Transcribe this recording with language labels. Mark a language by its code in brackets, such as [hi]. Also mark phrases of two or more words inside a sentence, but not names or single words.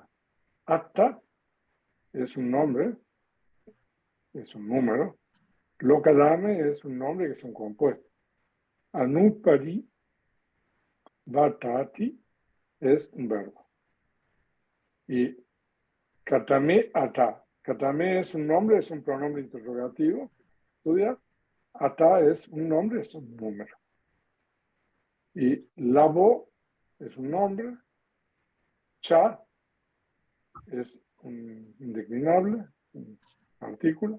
[es] Atta es un nombre, es un número. Lokadame es un nombre que es un compuesto. Anuparivatati es un verbo. Y [pi] katame ata. [es] Katame es un nombre, es un pronombre interrogativo. Estudia. Ata es un nombre, es un número. Y labo es un nombre. Cha es un indeclinable, un artículo.